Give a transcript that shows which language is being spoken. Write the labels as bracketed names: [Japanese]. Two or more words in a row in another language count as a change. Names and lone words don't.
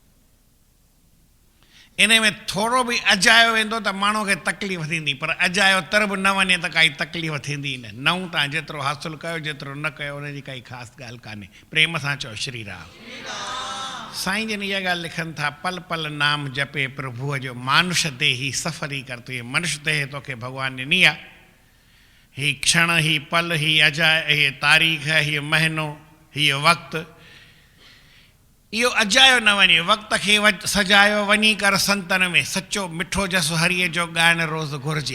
[Sindhi] इन में थोरो बि अजायो वेंदो त माण्हू खे तकलीफ़ थींदी, पर अजायो तर बि न वञे त काई तकलीफ़ थींदी न। नऊं तव्हां जेतिरो हासिलु कयो, जेतिरो न कयो, उनजी काई ख़ासि ॻाल्हि कान्हे। प्रेम सां चओ श्री राम। साईं जन इहा ॻाल्हि लिखनि था, पल पल नाम जपे प्रभुअ जो, मानुष देही सफ़री कर। तूं इहे मनुष्य देह तोखे भॻवानु ॾिनी आहे। हीउ क्षण, हीउ पल, हीउ अजाए, हीअ तारीख़, हीअ महीनो, हीअ वक़्तु, इहो अजायो न वञे। वक़्त खे सजायो वञी कर संतन में, सचो मिठो जसु हरीअ जो ॻाइणु रोज़ु घुरिजे।